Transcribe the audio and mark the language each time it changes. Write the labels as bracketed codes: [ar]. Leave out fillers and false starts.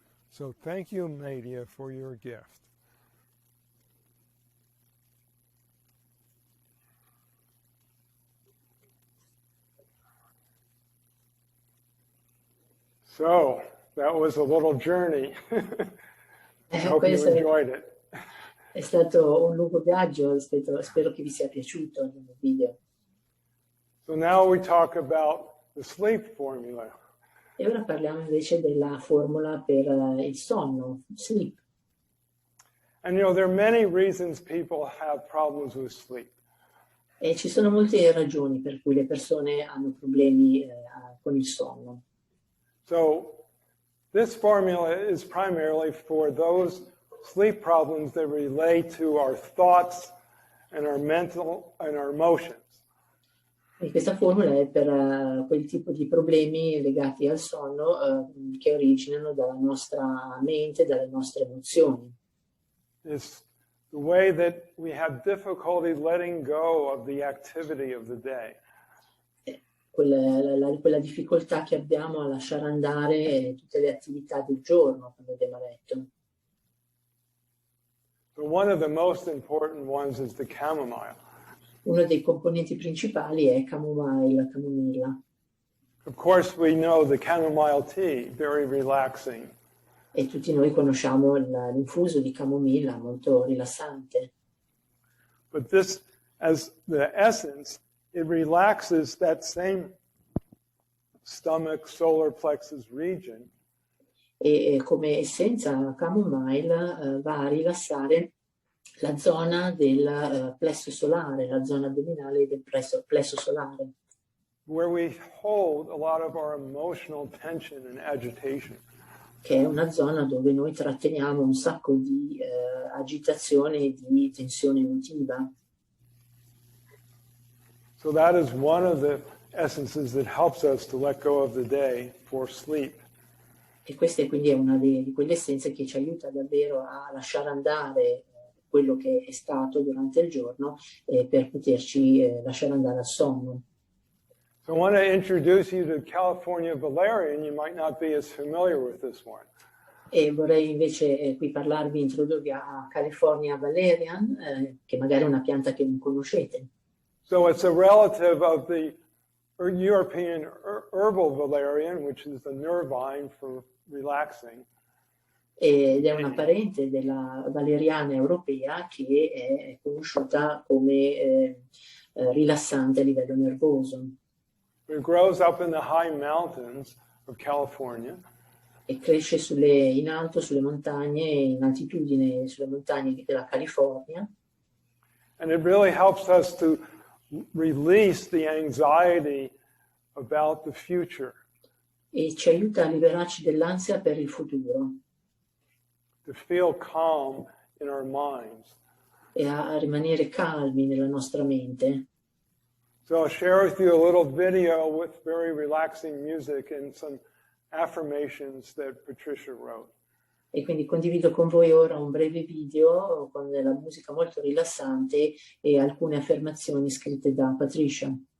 [en] So thank you, media, for your gift. So that was a little journey. I hope you enjoyed it. [it] È stato un lungo viaggio, spero che vi sia piaciuto il video. [en] So now we talk about the sleep formula. [it] E ora parliamo invece della formula per il sonno, sleep. [en] And you know, there are many reasons people have problems with sleep. [it] E ci sono molte ragioni per cui le persone hanno problemi con il sonno. [en] So this formula is primarily for those sleep problems that relate to our thoughts and our mental and our emotions. [it] E questa formula è per quel tipo di problemi legati al sonno che originano dalla nostra mente, dalle nostre emozioni. [en] It's the way that we have difficulty letting go of the activity of the day. [it] Quella difficoltà che abbiamo a lasciare andare tutte le attività del giorno, come abbiamo detto. [en] So one of the most important ones is the chamomile. [it] Uno dei componenti principali è camomilla. [en] Of course, we know the chamomile tea, very relaxing. [it] E tutti noi conosciamo l'infuso di camomilla, molto rilassante. [en] But this, as the essence, it relaxes that same stomach, solar plexus region. [it] E come essenza, camomilla va a rilassare la zona del plesso solare, la zona addominale del plesso solare, [en] where we hold a lot of our emotional tension and agitation. [it] che è una zona dove noi tratteniamo un sacco di agitazione e di tensione emotiva. [en] So that is one of the essences that helps us to let go of the day for sleep. [it] E questa è quindi una di quelle essenze che ci aiuta davvero a lasciare andare quello che è stato durante il giorno per poterci lasciare andare al sonno. [en] So I want to introduce you to California valerian. You might not be as familiar with this one. [it] E vorrei invece qui introdurvi a California valerian, che magari è una pianta che non conoscete. [en] So it's a relative of the European herbal valerian, which is the nervine for relaxing. [it] Ed è una parente della valeriana europea che è conosciuta come rilassante a livello nervoso. [en] It grows up in the high mountains of California. [it] E cresce in alto, sulle montagne, in altitudine, sulle montagne della California. [en] And it really helps us to release the anxiety about the future. [it] E ci aiuta a liberarci dell'ansia per il futuro. [en] To feel calm in our minds. [it] E a rimanere calmi nella nostra mente. [en] So I'll share with you a little video with very relaxing music and some affirmations that Patricia wrote. [it] E quindi condivido con voi ora un breve video con della musica molto rilassante e alcune affermazioni scritte da Patricia.